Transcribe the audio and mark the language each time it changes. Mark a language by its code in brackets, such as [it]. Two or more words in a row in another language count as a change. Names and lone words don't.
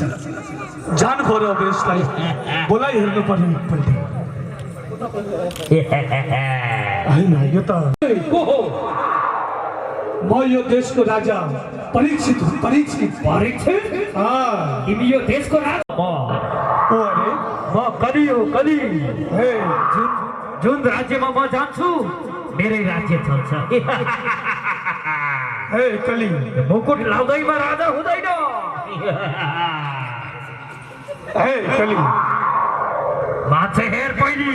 [ne] जानु पर्यो, अब यसलाई बोलाइ हेर्नु पर्यो एकपल्ट। होइन, यो त को हो? म यो देशको राजा परीक्षित हुँ। परीक्षित? तिमी यो देशको राजा? को अरे? म कली हो, कली। हे, जुन राज्यमा म जान्छु मेरै राज्य चल्छ। हे कली, मुकुट लाउँदैमा राजा हुँदैन। हे कली, मान्छे हेर पहिले,